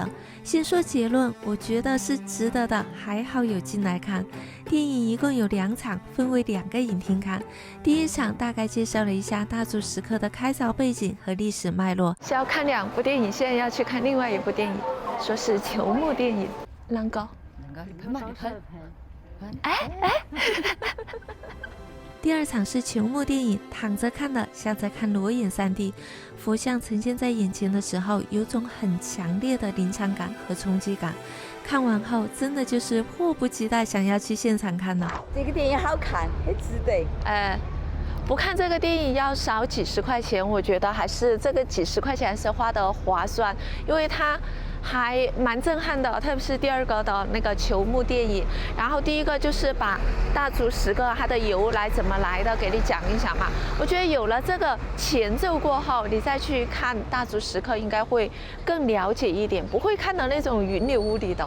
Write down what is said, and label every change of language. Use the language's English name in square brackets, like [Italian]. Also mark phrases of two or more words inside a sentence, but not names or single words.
[Chinese] 先說結論，我覺得是值得的，還好有進來看。電影一共有2場，分為2個影廳看。第一場大概介紹了一下大足石刻的開鑿背景和歷史脈絡。是要看2部電影，現在要去看另外一部電影，說是球幕電影。啷個？ 你看。哎。第2場是球幕電影，躺着看的像在看裸眼3D，佛像呈現在眼前的時候，有種很強烈的臨場感和衝擊感。看完後，真的就是迫不及待想要去現場看了。這個電影好看，很值得。不看這個電影要少幾十塊錢，我覺得還是這個幾十塊錢還是花得划算，因為它還蠻震撼的，特別是第2個的那個球幕電影。然後第一個就是把大足石刻它的由來怎麼來的給你講一講嘛。我覺得有了這個前奏過後，你再去看大足石刻應該會更了解一點，不會看到那種雲裡霧裡的。